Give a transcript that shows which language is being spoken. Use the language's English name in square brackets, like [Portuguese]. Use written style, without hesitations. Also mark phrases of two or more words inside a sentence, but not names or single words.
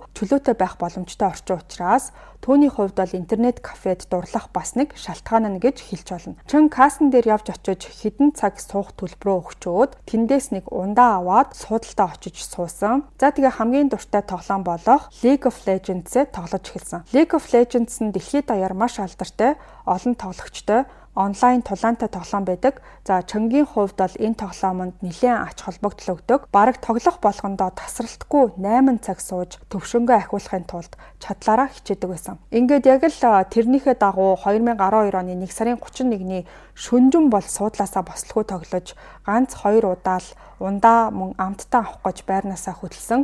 [Mongolian] Чөлөөтэй байх боломжтой орчин учраас түүний хувьд бол интернет кафед дурлах бас нэг шалтгаан нь гэж хэлж болно. Чон кассан дээр явж очиж хэдэн цаг суух төлбөрөө өгчөөд тэндээс нэг ундаа аваад суудалтаа очиж суусан. За тэгээ хамгийн дуртай тоглоом болох League of Legends-ээ тоглож эхэлсэн. League of Legends нь дэлхийд даяар маш алдартай, олон тоглогчтой онлайн тулаантай тоглоом байдаг. За Чонгийн хувьд бол энэ тоглоомонд нэлээд ач холбогдол өгдөг. Бараг тоглох болгондоо тасралтгүй 8 цаг сууж төвшөнгөө ахиулахын тулд чадлаараа хичээдэг байсан. Ингээд яг л тэрнийхээ дагуу 2012 оны 1 сарын 31-ний шөнжин бол суудлаасаа бослогүй тоглож ганц 2 удаа л ундаа мөн амттан авах гэж байрнаасаа хөдөлсөн.